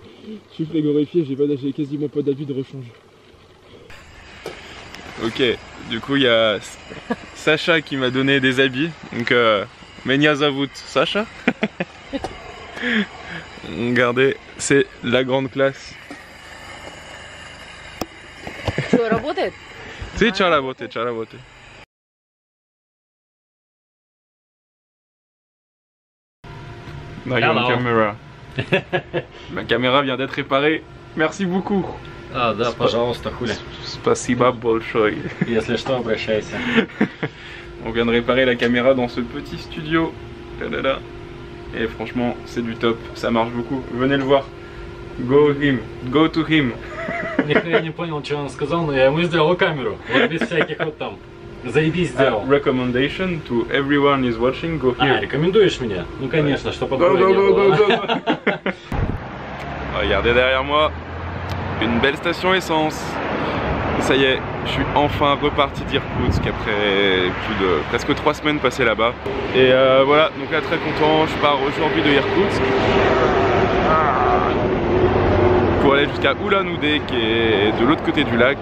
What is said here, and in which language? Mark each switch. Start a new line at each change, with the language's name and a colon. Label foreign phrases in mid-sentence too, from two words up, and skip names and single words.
French: Je suis frigorifié, j'ai quasiment pas d'habit de rechange. Ok, du coup il y a Sacha qui m'a donné des habits, donc
Russian: Меня зовут
French: Sacha. Regardez, c'est la grande classe.
Russian: Что, работает?
French: Si, ciao la beauté, ciao la beauté. Caméra. La caméra vient d'être réparée. Merci beaucoup.
Russian: Ah, да, пожалуйста, хули. Спасибо большое. Если что, обращайся.
French: On vient de réparer la caméra dans ce petit studio. Et franchement, c'est du top. Ça marche beaucoup. Venez le voir.
English: Go him. Go to him.
Russian: Я не понял, что он сказал, но я ему сделал камеру. Вот без всяких вот там. Заебись сделал.
English: Recommendation to everyone is watching. Go here.
Russian: А, рекомендуешь меня? Ну конечно, что по-другому не было.
French: Regardez derrière moi. Une belle station essence. Ça y est, je suis enfin reparti d'Irkoutsk après plus de presque 3 semaines passées là-bas. Et voilà, donc là très content, je pars aujourd'hui de Irkoutsk pour aller jusqu'à Ulan-Ude qui est de l'autre côté du lac.